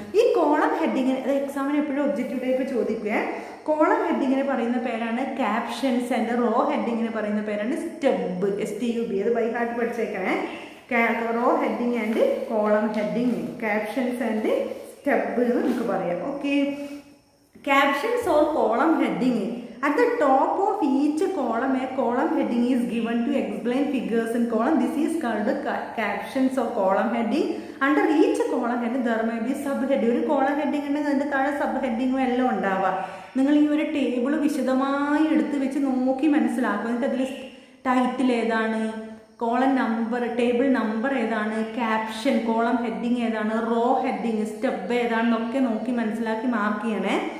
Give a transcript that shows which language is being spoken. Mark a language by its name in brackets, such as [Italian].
[Malayalam] ഈ കോളം ഹെഡിങ്ങിന് എക്സാമിന് എപ്പോഴും ഒബ്ജക്റ്റീവ് ടൈപ്പ് ചോദിക്കുക. കോളം ഹെഡിങ്ങിന് പറയുന്ന പേരാണ് ക്യാപ്ഷൻസ് ആൻഡ് റോ ഹെഡിങ്ങിന് പറയുന്ന പേരാണ് സ്റ്റബ്, STUB. അത് by heart പഠിച്ചേക്കണേ. Raw heading and column heading, captions and stub എന്ന് നമുക്ക് പറയാം. [English] Okay, captions or column heading. At the top of each column, a column heading is given to explain figures in column. This is called captions or column heading. Under each column heading there may be subheading. [Malayalam] ഒരു column heading ഉണ്ടെങ്കിൽ അതിൻ്റെ താഴെ sub ഹെഡിങ്ങും എല്ലാം ഉണ്ടാവുക. നിങ്ങൾ ഈ ഒരു table വിശദമായി എടുത്ത് വെച്ച് നോക്കി മനസ്സിലാക്കും. എന്നിട്ട് അതിൽ ടൈറ്റിൽ ഏതാണ്, കോളം നമ്പർ, ടേബിൾ നമ്പർ ഏതാണ്, ക്യാപ്ഷൻ, കോളം ഹെഡിങ് ഏതാണ്, റോ ഹെഡിങ്, സ്റ്റെപ്പ് ഏതാണെന്നൊക്കെ നോക്കി മനസ്സിലാക്കി മാർക്ക് ചെയ്യണേ.